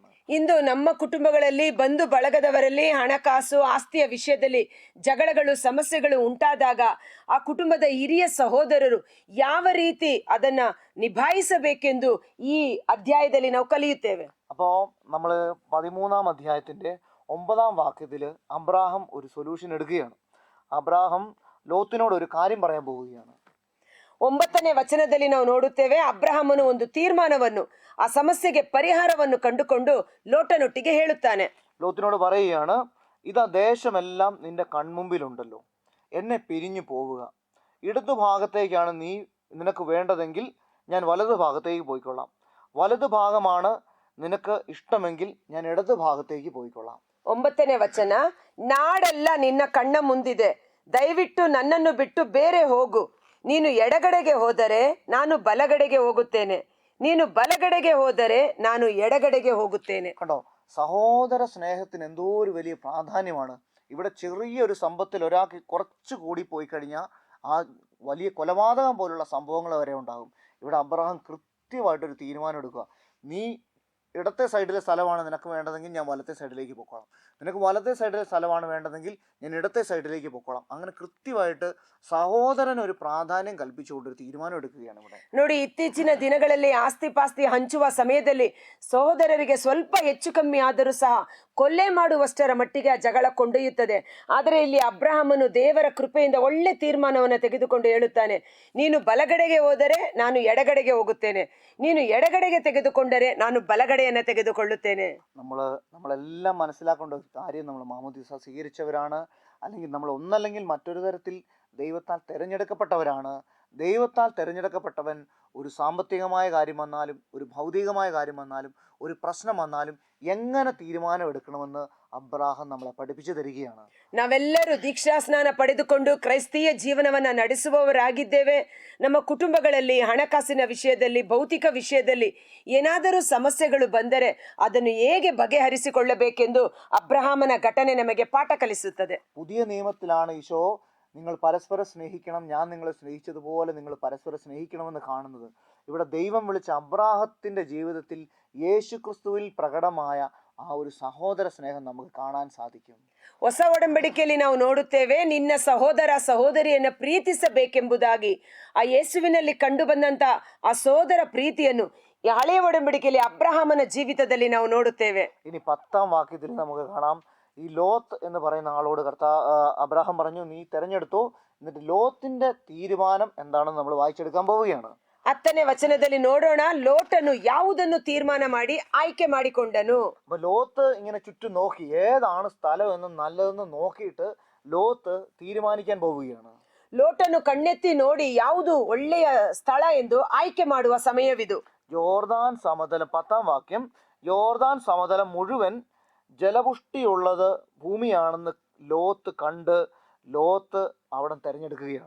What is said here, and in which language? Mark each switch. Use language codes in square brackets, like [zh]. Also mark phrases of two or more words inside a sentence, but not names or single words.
[kn] ಇಂದು ನಮ್ಮ ಕುಟುಂಬಗಳಲ್ಲಿ ಬಂಧು ಬಳಗದವರಲ್ಲಿ ಹಣಕಾಸು ಆಸ್ತಿಯ ವಿಷಯದಲ್ಲಿ ಜಗಳಗಳು ಸಮಸ್ಯೆಗಳು ಉಂಟಾದಾಗ ಆ ಕುಟುಂಬದ ಹಿರಿಯ ಸಹೋದರರು ಯಾವ ರೀತಿ ಅದನ್ನ ನಿಭಾಯಿಸಬೇಕೆಂದು ಈ ಅಧ್ಯಾಯದಲ್ಲಿ ನಾವು ಕಲಿಯುತ್ತೇವೆ. [ml] അപ്പോൾ നമ്മൾ 13-ാം അധ്യായത്തിന്റെ 9-ാം വാക്യത്തില് അബ്രാഹം ഒരു സൊല്യൂഷൻ എടുക്കുകയാണ്. അബ്രാഹം ലോത്തിനോട് ഒരു കാര്യം പറയാൻ പോവുകയാണ്. [kn] 9ನೇ ವಚನದಲ್ಲಿ ನಾವು ನೋಡುತ್ತೇವೆ, ಅಬ್ರಹಾಮನು ಒಂದು ತೀರ್ಮಾನವನ್ನು, ಆ ಸಮಸ್ಯೆಗೆ ಪರಿಹಾರವನ್ನು ಕಂಡುಕೊಂಡು ಲೋಟನೊಟ್ಟಿಗೆ ಹೇಳುತ್ತಾನೆ. [ml] ലോത്തിനോട് പറയുകയാണ്, ഇതാ ദേശമെല്ലാം നിന്റെ കൺമുമ്പിലുണ്ടല്ലോ, എന്നെ പിരിഞ്ഞു പോവുക. ഇടതു ഭാഗത്തേക്കാണ് നിനക്ക് വേണ്ടതെങ്കിൽ ഞാൻ വലതു ഭാഗത്തേക്ക് പോയിക്കൊള്ളാം. വലതു ഭാഗമാണ് നിനക്ക് ഇഷ്ടമെങ്കിൽ ഞാൻ ഇടതു ഭാഗത്തേക്ക് പോയിക്കൊള്ളാം. [kn] 9ನೇ ವಚನ, ನಾಡೆಲ್ಲ ನಿನ್ನ ಕಣ್ಣ ಮುಂದಿದೆ, ದಯವಿಟ್ಟು ನನ್ನನ್ನು ಬಿಟ್ಟು ಬೇರೆ ಹೋಗು. ನೀನು ಎಡಗಡೆಗೆ ಹೋದರೆ ನಾನು ಬಲಗಡೆಗೆ ಹೋಗುತ್ತೇನೆ, ನೀನು ಬಲಗಡೆಗೆ ಹೋದರೆ ನಾನು ಎಡಗಡೆಗೆ ಹೋಗುತ್ತೇನೆ. [ml] കണ്ടോ, സഹോദര സ്നേഹത്തിന് എന്തോ ഒരു വലിയ പ്രാധാന്യമാണ്. ഇവിടെ ചെറിയൊരു സമ്പത്തിൽ ഒരാൾക്ക് കുറച്ച് കൂടി പോയി കഴിഞ്ഞാൽ ആ വലിയ കൊലപാതകം പോലുള്ള സംഭവങ്ങൾ വരെ ഉണ്ടാകും. ഇവിടെ അബ്രഹാം കൃത്യമായിട്ടൊരു തീരുമാനം എടുക്കുക, നീ ഇടത്തെ സൈഡിലെ സ്ഥലമാണ് നിനക്ക് വേണ്ടതെങ്കിൽ ഞാൻ വലത്തെ സൈഡിലേക്ക് പൊക്കോളാം, നിനക്ക് വലത്തെ സൈഡിലെ സ്ഥലമാണ് വേണ്ടതെങ്കിൽ ഞാൻ ഇടത്തെ സൈഡിലേക്ക് പൊക്കോളാം. അങ്ങനെ കൃത്യമായിട്ട് സഹോദരൻ ഒരു പ്രാധാന്യം കൽപ്പിച്ചുകൊണ്ട് ഒരു തീരുമാനം എടുക്കുകയാണ് ഇവിടെ. [kn] ನೋಡಿ, ಇತ್ತೀಚಿನ ದಿನಗಳಲ್ಲಿ ಆಸ್ತಿ ಪಾಸ್ತಿ ಹಂಚುವ ಸಮಯದಲ್ಲಿ ಸಹೋದರರಿಗೆ ಸ್ವಲ್ಪ ಹೆಚ್ಚು ಕಮ್ಮಿ ಆದರೂ ಸಹ ಕೊಲ್ಲೆ ಮಾಡುವಷ್ಟರ ಮಟ್ಟಿಗೆ ಆ ಜಗಳ ಕೊಂಡೊಯ್ಯುತ್ತದೆ. ಆದರೆ ಇಲ್ಲಿ ಅಬ್ರಹಾಮನು ದೇವರ ಕೃಪೆಯಿಂದ ಒಳ್ಳೆ ತೀರ್ಮಾನವನ್ನು ತೆಗೆದುಕೊಂಡು ಹೇಳುತ್ತಾನೆ, ನೀನು ಬಲಗಡೆಗೆ ಹೋದರೆ ನಾನು ಎಡಗಡೆಗೆ ಹೋಗುತ್ತೇನೆ, ನೀನು ಎಡಗಡೆಗೆ ತೆಗೆದುಕೊಂಡರೆ ನಾನು ಬಲಗಡೆ ಕನ್ನಡಿಯನ್ನು ತೆಗೆದುಕೊಳ್ಳುತ್ತೇನೆ. [ml] നമ്മളെല്ലാം മനസ്സിലാക്കേണ്ട ഒരു കാര്യം, നമ്മൾ മാമോദീസ സ്വീകരിച്ചവരാണ്, അല്ലെങ്കിൽ നമ്മൾ ഒന്നല്ലെങ്കിൽ മറ്റൊരു തരത്തിൽ ദൈവത്താൽ തിരഞ്ഞെടുക്കപ്പെട്ടവരാണ്. ദൈവത്താൽ തിരഞ്ഞെടുക്കപ്പെട്ടവൻ ഒരു സാമ്പത്തികമായ കാര്യം വന്നാലും ഒരു ഭൗതികമായ കാര്യം വന്നാലും ഒരു പ്രശ്നം വന്നാലും എങ്ങനെ തീരുമാനം എടുക്കണമെന്ന് അബ്രാഹം നമ്മളെ പഠിപ്പിച്ചു തരികയാണ്. [kn] ನಾವೆಲ್ಲರೂ ದೀಕ್ಷಾಸ್ನಾನ ಪಡೆದುಕೊಂಡು ಕ್ರೈಸ್ತೀಯ ಜೀವನವನ್ನ ನಡೆಸುವವರಾಗಿದ್ದೇವೆ. ನಮ್ಮ ಕುಟುಂಬಗಳಲ್ಲಿ ಹಣಕಾಸಿನ ವಿಷಯದಲ್ಲಿ, ಭೌತಿಕ ವಿಷಯದಲ್ಲಿ ಏನಾದರೂ ಸಮಸ್ಯೆಗಳು ಬಂದರೆ ಅದನ್ನು ಹೇಗೆ ಬಗೆಹರಿಸಿಕೊಳ್ಳಬೇಕೆಂದು ಅಬ್ರಹಾಮನ ಘಟನೆ ನಮಗೆ ಪಾಠ ಕಲಿಸುತ್ತದೆ. [ml] പുതിയ നിയമത്തിലാണ് ഈശോ നിങ്ങൾ പരസ്പരം സ്നേഹിക്കണം, ഞാൻ നിങ്ങളെ സ്നേഹിച്ചതുപോലെ നിങ്ങൾ പരസ്പരം സ്നേഹിക്കണമെന്ന് കാണുന്നത്. ഇവിടെ ദൈവം വിളിച്ച അബ്രാഹത്തിന്റെ ജീവിതത്തിൽ യേശു ക്രിസ്തുവിൽ പ്രകടമായ ആ ഒരു സഹോദര സ്നേഹം നമുക്ക് കാണാൻ സാധിക്കും. [kn] ಹೊಸ ಒಡಂಬಡಿಕೆಯಲ್ಲಿ ನಾವು ನೋಡುತ್ತೇವೆ, ನಿನ್ನ ಸಹೋದರ ಸಹೋದರಿಯನ್ನು ಪ್ರೀತಿಸಬೇಕೆಂಬುದಾಗಿ ಆ ಯೇಸುವಿನಲ್ಲಿ ಕಂಡು ಬಂದಂತ ಆ ಸೋದರ ಪ್ರೀತಿಯನ್ನು ಈ ಹಳೆಯ ಒಡಂಬಡಿಕೆಯಲ್ಲಿ ಅಬ್ರಹಾಮನ ಜೀವಿತದಲ್ಲಿ ನಾವು ನೋಡುತ್ತೇವೆ. [ml] ഇനി 10-ാം വാക്യത്തിൽ നമുക്ക് കാണാം, ഈ ലോത്ത് എന്ന് പറയുന്ന ആളോട് അബ്രാഹാം പറഞ്ഞു, നീ തെരഞ്ഞെടുത്തു. എന്നിട്ട് ലോത്തിന്റെ തീരുമാനം എന്താണെന്ന് നമ്മൾ വായിച്ചെടുക്കാൻ പോവുകയാണ്. [kn] 10ನೇ ವಚನದಲ್ಲಿ ನೋಡೋಣ, ಲೋಟನು ಯಾವುದನ್ನು ತೀರ್ಮಾನ ಮಾಡಿ ಆಯ್ಕೆ ಮಾಡಿಕೊಂಡನು. [ml] അപ്പൊ ലോത്ത് ഇങ്ങനെ ചുറ്റും നോക്കി ഏതാണ് സ്ഥലം എന്നും നല്ലതെന്ന് നോക്കിയിട്ട് ലോത്ത് തീരുമാനിക്കാൻ പോവുകയാണ്. [kn] ಲೋಟನು ಕಣ್ಣೆತ್ತಿ ನೋಡಿ ಯಾವುದು ಒಳ್ಳೆಯ ಸ್ಥಳ ಎಂದು ಆಯ್ಕೆ ಮಾಡುವ ಸಮಯವಿದು. [ml] യോർദാൻ സമതലം, 10-ാം വാക്യം, യോർദാൻ സമതലം മുഴുവൻ ജലപുഷ്ടിയുള്ളത് ഭൂമിയാണെന്ന് ലോത്ത് കണ്ട് ലോത്ത് അവിടെ തെരഞ്ഞെടുക്കുകയാണ്.